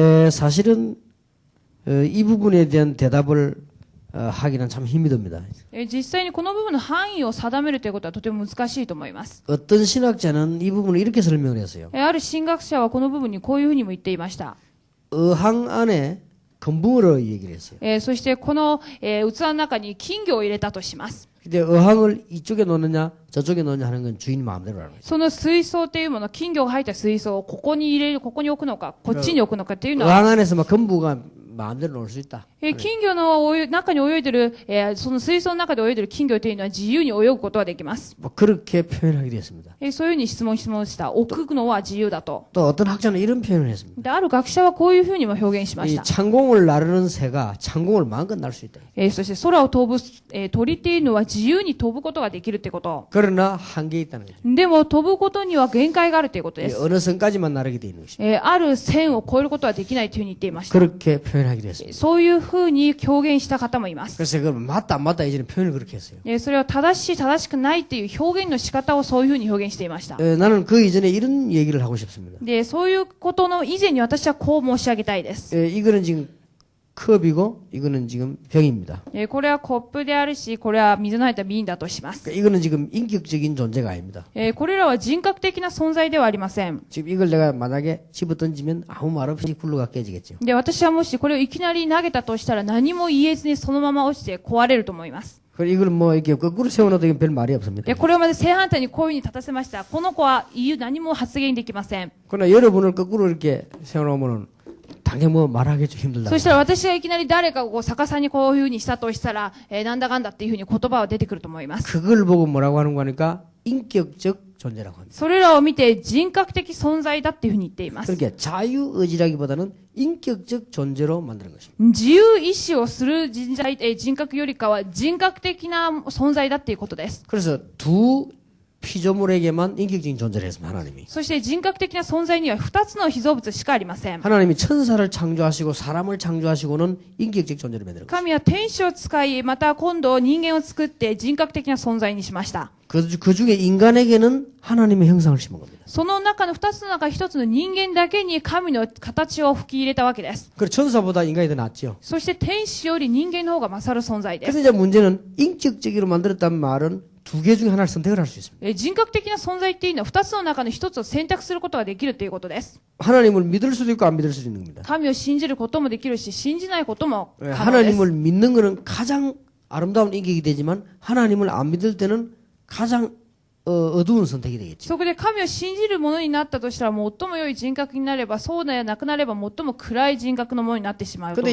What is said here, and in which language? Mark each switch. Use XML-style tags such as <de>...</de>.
<ko>사실은 이 부분에 대한 대답을 하기는 참 힘이 듭니다.</ko> <ja>実際にこの部分の範囲を定めるということはとても難しいと思います。</ja> <ko>어떤 신학자는 이 부분을 이렇게 설명을 했어요.</ko> <ja>ある神学者はこの部分にこういうふうにも言っていました。</ja> <ko>어항 안에 금붕어로 얘기를 했어요.</ko> <ja>そしてこの、器の中に金魚を入れたとします。</ja> <ko>근데 어항을 이쪽에 놓느냐 저쪽에 놓느냐 하는 건 주인 마음대로 하는 거예요.</ko> <ja>その水槽っていうもの、金魚が入った水槽をここに入れる、ここに置くのか、こっちに置くのかっていうのは、</ja> <ko>어항 안에서 막 금붕어가 마음대로 놀 수 있다.</ko> <ja>金魚の中に泳いでる、その水槽の中で泳いでる金魚というのは自由に泳ぐことができます。</ja> <ko>뭐 그렇게 표현하게 됐습니다.</ko> <ja>そういうふうに質問した。置くのは自由だと。</ja> <ko>또 어떤 학자는 이런 표현을 했습니다.</ko> <ja>で、ある学者はこういうふうにも表現しまし</ja> <ko>이</ko> <ja>た。</ja> <ko>창공을 나르는 새가 창공을 마음껏 날 수 있다.</ko> <ja>そして空を飛ぶ、鳥っていうのは自由に飛ぶことができるってこと。</ja> <ko>그러나 한계 있다는 거죠.</ko> <ja>でも飛ぶことには限界があるということです。</ja> <ko>어느 선까지만 나르게 돼 있는 것입니다.</ko> <ja>ある線を越えることはできないというふうに言っていました。</ja> <ko>그렇게 표현하기도 했습니다.</ko> <ja>そういうふうに表現した方もいます。</ja> <ko>그래서 그걸 맞다 안 맞다 이제는 표현을 그렇게 했어요.</ko> <ja>それを正しい正しくないっていう表現の仕方をそういうふうに表現していました。</ja> <ko>나는 그 이전에 이런 얘기를 하고 싶습니다.</ko> <ja>で、そういうことの以前に私はこう申し上げたいです。</ja> <ko>이거는 지금 컵이고 이거는 지금 병입니다.</ko> <ja>これはコップであるし、これは水の入った瓶だとします。</ja> <ko>이거는 지금 인격적인 존재가 아닙니다.</ko> <ja>これらは人格的な存在ではありません。</ja> <ko>지금 이걸 내가 만약에 집어 던지면 아무 말 없이 굴러가 깨지겠죠.</ko> <ja>で、私はもしこれをいきなり投げたとしたら何も言えずにそのまま落ちて壊れると思います。</ja> <ko>그리고 이걸 뭐 이렇게 거꾸로 세워놔도 별 말이 없습니다.</ko> <ja>で、これをまず正反対にこういうふうに立たせました。この子は何も発言できません。</ja> <ko>그러나 여러분을 거꾸로 이렇게 세워놓으면은 당연히 뭐 말하기 좀 힘들다.</ko> <ja>そしたら私がいきなり誰かをこう逆さにこういうふうにしたとしたら、なんだかんだっていうふうに言葉は出てくると思います。</ja> <ko>그걸 보고 뭐라고 하는 거니까 인격적 존재라고 합니다.</ko> <ja>それらを見て人格的存在だっていうふうに言っています。</ja> <ko>그러니까 자유의지라기보다는 인격적 존재로 만드는 것입니다.</ko> <ja>自由意志をする人格よりかは人格的な存在だっていうことです。</ja> <ko>그래서 두 피조물에게만 인격적인 존재를 했습니다. 하나님이.</ko> <ja>そして人格的な存在には2つの被造物しかありません。</ja> <ko>하나님이 천사를 창조하시고 사람을 창조하시고는 인격적 존재를 만드는 것입니다.</ko> <ja>神は天使を使い、また今度人間を作って人格的な存在にしました。</ja> <ko>그 중에 인간에게는 하나님의 형상을 심은 겁니다.</ko> <ja>その中の2つの中1つの人間だけに神の形を吹き入れたわけです。</ja> <ko>그리고 천사보다 인간이 더 낫죠.</ko> <ja>そして天使より人間の方が勝る存在で</ja> <ko>그래서</ko> <ja>す。</ja> <ko>이제 문제는 인격적으로 만들었다는 말은 두 개 중에 하나를 선택을 할 수 있습니다.</ko> <ja>人格的な存在っていうのは2つの中の1つを選択することができるということです。</ja> <ko>하나님을 믿을 수도 있고 안 믿을 수도 있는 겁니다.</ko> <ja>神を信じることもできるし、信じないことも可能です。</ja> <ko>하나님을 믿는 것은 가장 아름다운 인격이 되지만 하나님을 안 믿을 때는 가장 어두운 선택이 되겠죠.</ko> <ja>そこで神を信じるものになったとしたら最も良い人格になれば、そうでなくなれば最も暗い人格のものになってしまうと思い</ja>